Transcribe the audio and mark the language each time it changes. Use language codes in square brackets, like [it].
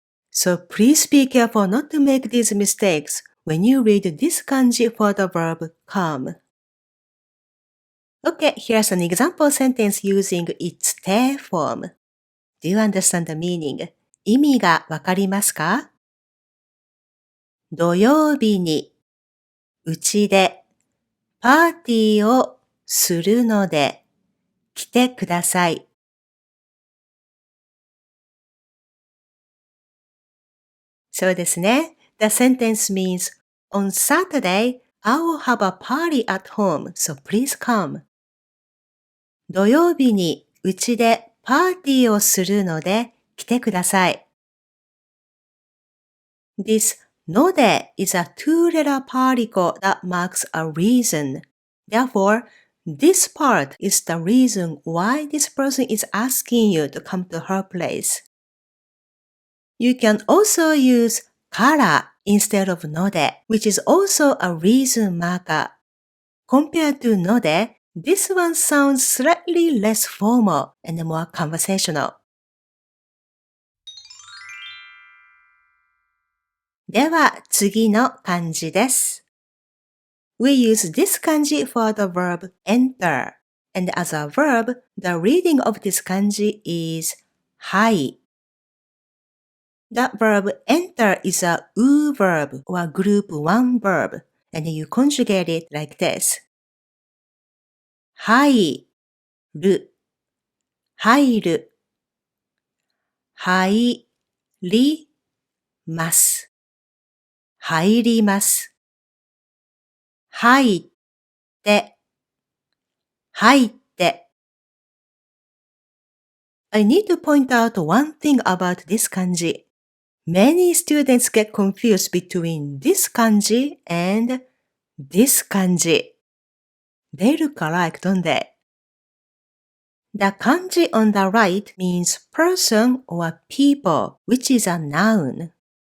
[en] So please be careful not to make these mistakes when you read this kanji for the verb come. Okay, here's an example sentence using its 定 form. Do you understand the meaning? [ja] 意味がわかりますか？土曜日にうちでパーティーをするので来てください。そうですね。 [en] The sentence means, on Saturday, I will have a party at home, so please come. [ja] 土曜日にうちでパーティーをするので来てください。 [en] This Node is a two-letter particle that marks a reason. Therefore, this part is the reason why this person is asking you to come to her place. You can also use kara instead of node, which is also a reason marker. Compared to node, this one sounds slightly less formal and more conversational. [ja] では次の漢字です。 [en] We use this kanji for the verb enter, and as a verb, the reading of this kanji is はい。 The verb enter is a u verb or group 1 verb, and you conjugate it like this. [ja] 入る、入る、入ります、入ります、入って、入って。 [en] I need to point out one thing about this kanji. Many students get confused between this kanji and this kanji. They look alike, don't they? The kanji on the right means person or people, which is a noun.